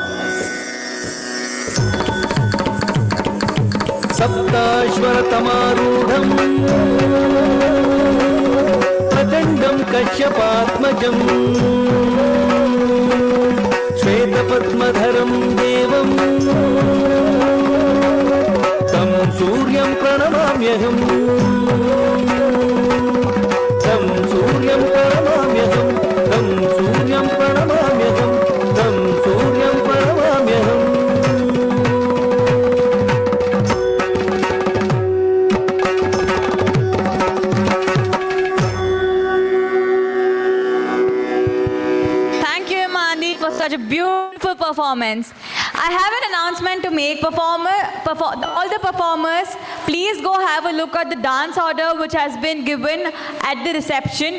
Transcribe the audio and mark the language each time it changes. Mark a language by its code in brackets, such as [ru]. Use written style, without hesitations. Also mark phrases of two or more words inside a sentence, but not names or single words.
[sa] सप्ताश्वरतमारूढं प्रचण्डं कश्यपात्मजं श्वेतपद्मधरं देवं तं सूर्यं प्रणमाम्यहम् तं सूर्यं प्रणमाम्यहम् तं सूर्यं प्रणमाम्यहम् तं सूर्यं प्रणमाम्यहम् [en] Such a beautiful performance. I have an announcement to make. All the performers, please go have a look at the dance order which has been given at the reception.